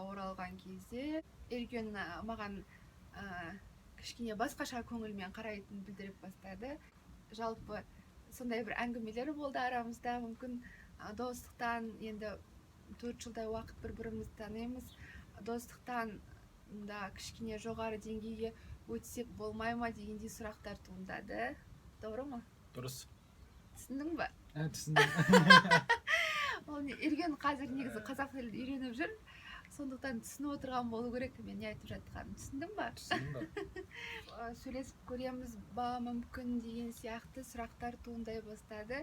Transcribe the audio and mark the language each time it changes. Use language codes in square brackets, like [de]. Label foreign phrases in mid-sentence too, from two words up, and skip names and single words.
[kk] оралған кезде Эргюн маған кішкене басқаша көңілмен қарайтынын білдіріп бастады. Жалпы сондай бір әңгімелер болды арамызда, мүмкін достықтан, енді 4 жылдай уақыт бір-бірімізді танимыз, достықтан да кішкене жоғары деңгейге өтсек болмай ма дегендей сұрақтар туындады. [tr] Doğru mu? Dürüst. [kk] Түсіндің ба? Түсіндім. Эргюн қазір негізі қазақ тілін үйреніп жүр, сондықтан түсініп отырған болу керек. Мен не айтып жатқанын түсіндің ба? Түсіндім. Сөйлесіп көреміз ба мүмкін деген сияқты сұрақтар туындай бастады.